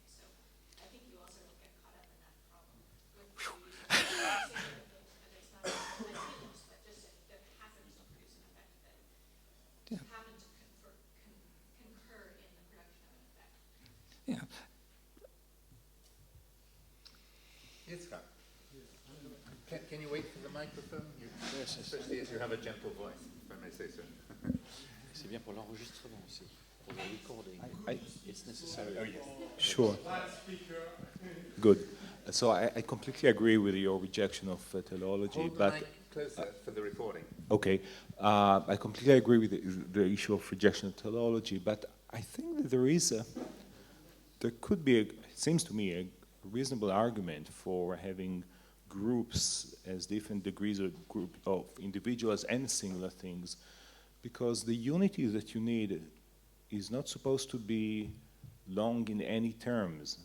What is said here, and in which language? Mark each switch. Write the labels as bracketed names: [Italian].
[English] So I think you also don't get caught up in that problem with the use of singular things, but it's not continuous, but just that happens to produce an effect that happens to concur in the production of an effect. Yeah. Yes, Scott. Can you wait for the microphone? Yes, especially as you have a gentle voice, if I may say so. [French] C'est bien pour l'enregistrement aussi, pour [English] the recording. It's necessary. Oh, yes. Sure. Good. So I completely agree with your rejection of teleology, Hold the but mic closer for the recording. okay, I completely agree with the issue of rejection of teleology, but I think that there could be, it seems to me, a reasonable argument for having groups as different degrees of group of individuals and singular things, because the unity that you need is not supposed to be long in any terms.